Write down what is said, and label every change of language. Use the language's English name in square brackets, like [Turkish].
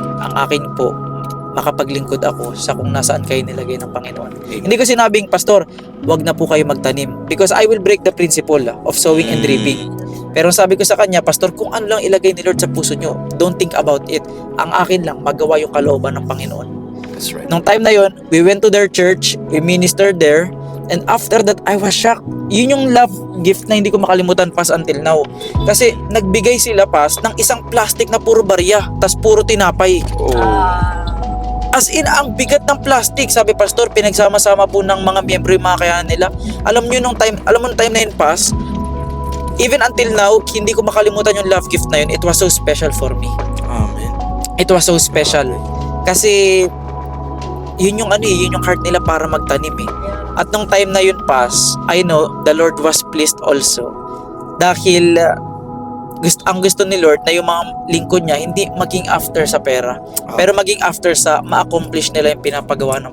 [Filipino] Ang akin po, makapaglingkod ako sa kung nasaan kayo nilagay ng Panginoon. Hindi ko sinabing, pastor, wag na po kayo magtanim [English] because I will break the principle of sowing and reaping. [Filipino] Pero sabi ko sa kanya, pastor, kung ano lang ilagay ni Lord sa puso nyo, [English] don't think about it. [Filipino] Ang akin lang, magawa yung kalooban ng Panginoon. [English] That's right. [Filipino] Nung time na yon, [English] we went to their church, we ministered there, and after that, I was shocked. [Filipino] Yun yung love gift na hindi ko makalimutan pas until now. Kasi nagbigay sila pas ng isang plastic na puro barya, tas puro tinapay. Oh. As in, ang bigat ng plastic. Sabi, pastor, pinagsama-sama po ng mga miyembro yung mga kaya nila. Alam mo nung time na yun pas, [English] even until now, [Filipino] hindi ko makalimutan yung love gift na yun. [English] It was so special for me. [Filipino] Amen. [English] It was so special. [Filipino] Kasi yun yung yun yung heart nila para magtanim eh. At nung time na yun pas, [English] I know the Lord was pleased also. [Filipino] Dahil ang gusto ni Lord na yung mga lingkod niya hindi maging after sa pera, pero maging after sa ma-accomplish nila yung pinapagawa ng